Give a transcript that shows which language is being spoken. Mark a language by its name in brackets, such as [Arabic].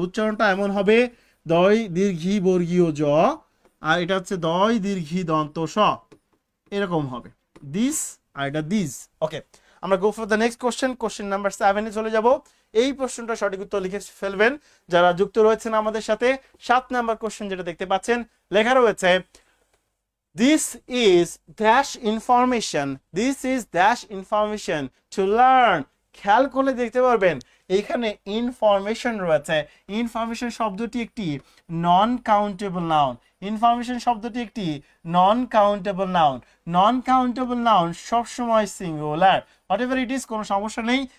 [Bangla] উচ্চারণটা এমন হবে, দয় দীর্ঘি বর্গীয় জ, আর এটা হচ্ছে দয় দীর্ঘি দন্ত স, এরকম হবে দিস আর এটা দিস। ওকে, আমরা [English] Go for the next question. [Bangla] Question number 7 এ চলে যাব। এই প্রশ্নটা সঠিক উত্তর লিখে ফেলবেন যারা যুক্ত রয়েছেন আমাদের সাথে। 7 নাম্বার কোশ্চেন যেটা দেখতে পাচ্ছেন, লেখা রয়েছে [English] this is dash information, this is dash information to learn। [Bangla] খেয়াল করলে দেখতে পারবেন এইখানে ইনফরমেশন রয়েছে। ইনফরমেশন শব্দটি একটি নন কাউন্টেবল নাউন। ইনফরমেশন শব্দটি একটি non countable noun. Non countable noun সবসময় singular, [English] whatever it is, [Bangla] কোনো সমস্যা নেই।